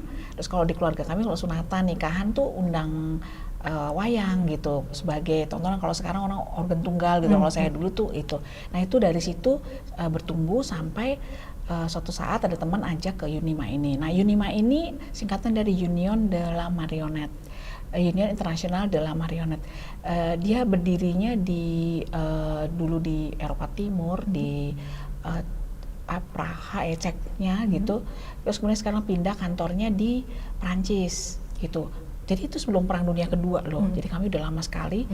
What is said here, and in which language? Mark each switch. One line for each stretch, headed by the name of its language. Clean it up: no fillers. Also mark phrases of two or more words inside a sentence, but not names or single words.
Indonesian: Terus kalau di keluarga kami kalau sunatan nikahan tuh undang wayang gitu sebagai tontonan. Kalau sekarang orang organ tunggal gitu. Kalau saya dulu tuh itu. Nah itu dari situ bertumbuh sampai suatu saat ada teman ajak ke Unima ini. Nah, Unima ini singkatan dari Union de la Marionnette, Union International de la Marionnette. Dia berdirinya dulu di Eropa Timur, di Praha, Ceknya gitu. Terus kemudian sekarang pindah kantornya di Prancis gitu. Jadi itu sebelum Perang Dunia Kedua loh. Jadi kami udah lama sekali.